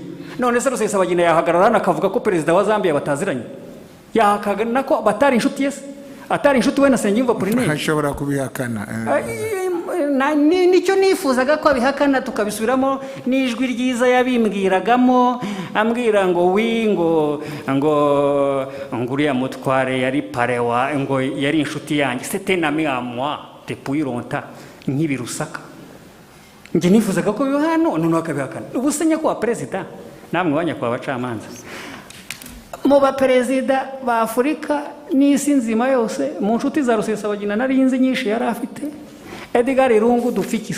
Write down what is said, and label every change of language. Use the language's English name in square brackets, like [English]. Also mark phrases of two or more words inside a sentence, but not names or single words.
[Kinyarwanda] None se Rusesabagina yahagarara akavuga ko perezida wa Zambia bataziranye, yahakana ko batari inshuti yese, atari inshuti we na Nsengiyumva Apollinaire? Ashobora kubihakana. Nicyo nifuzaga ko abihakana tukabisubiramo n'ijwi ryiza yabimbwiragamo, ambwira ngo uriya mutware yari parewa, ngo yari inshuti yanjye, [French] c'était un ami à moi depuis longtemps, [Kinyarwanda] nk'ibirusaka. Njye nifuzaga ko biba hano, none akabihakana. Ubu se nyakubahwa perezida, namwe banyakubahwa abacamanza, mu baperezida ba Afurika n'isi nzima yose, mu nshuti za Rusesabagina nari nzi nyinshi yari afite, Edgar Lungu dufikise.